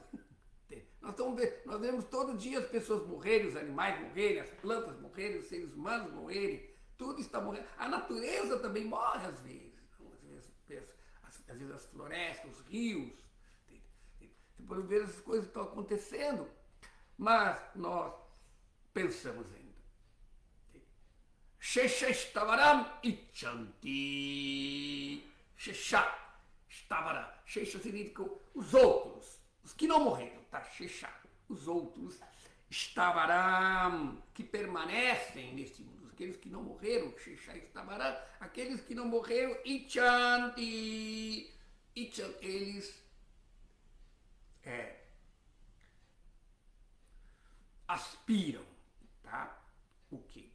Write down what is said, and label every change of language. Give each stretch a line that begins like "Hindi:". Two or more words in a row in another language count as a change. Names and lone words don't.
Portuguese: Nós vemos todo dia as pessoas morrerem, os animais morrerem, as plantas morrerem, os seres humanos morrerem. Tudo está morrendo. A natureza também morre às vezes. Às vezes as florestas, os rios. Por vezes as coisas estão acontecendo. Mas nós pensamos ainda.
Sanskrit: शेषस्तवरम् इच्छन्ति. शेष स्तवर.
Portuguese: Shesha significa os outros. Os que não morreram, tá? Shesha. Os outros. Stavaram. Que permanecem neste mundo. Aqueles que não morreram, Sheshaistavaram. Aqueles que não morreram, ichanti. Eles aspiram, tá? O que?